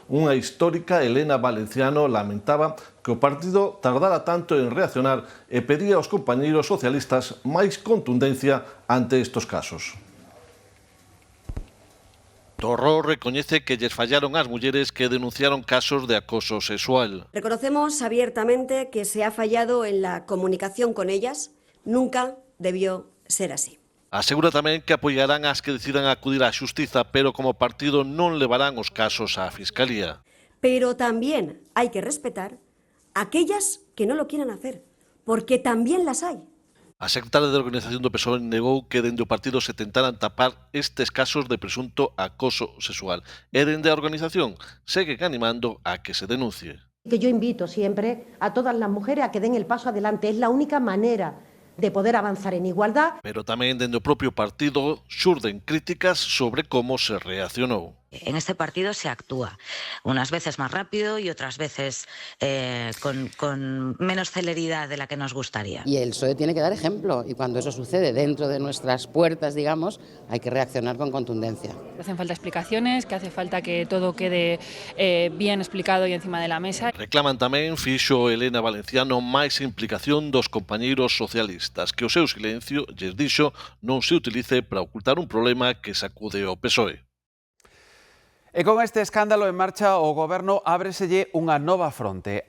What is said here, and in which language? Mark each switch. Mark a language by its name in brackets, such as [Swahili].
[Galician] Unha histórica, Elena Valenciano, lamentaba que o partido tardara tanto en reaccionar e pedía aos compañeiros socialistas máis contundencia ante estos casos. Torró recoñece que lles fallaron ás mulleres que denunciaron casos de acoso sexual. [Spanish] Reconocemos abiertamente que se ha fallado en la comunicación con ellas. Nunca debió ser así. [Galician] Asegura tamén que apoiarán as que decidan acudir á xustiza, pero como partido non levarán os casos á Fiscalía. [Spanish] Pero también hay que respetar a aquellas que no lo quieran hacer, porque también las hay. [Galician] A secretaria de Organización do PSOE negou que dende o partido se tentaran tapar estes casos de presunto acoso sexual. E dende a organización segue animando a que se denuncie. [Spanish] Que yo invito siempre a todas las mujeres a que den el paso adelante. Es la única manera de poder avanzar en igualdad. [Galician] Pero tamén dende o propio partido xurden críticas sobre como se reaccionou. [Spanish] En este partido se actúa, unas veces más rápido y otras veces con menos celeridad de la que nos gustaría. Y el PSOE tiene que dar ejemplo, y cuando eso sucede dentro de nuestras puertas, digamos, hay que reaccionar con contundencia. Hacen falta explicaciones, que hace falta que todo quede bien explicado y encima de la mesa. [Galician] Reclaman tamén, fixo Elena Valenciano, máis implicación dos compañeiros socialistas, que o seu silencio, lles dixo, non se utilice para ocultar un problema que sacude o PSOE. E con este escándalo en marcha, o Goberno ábreselle unha nova fronte.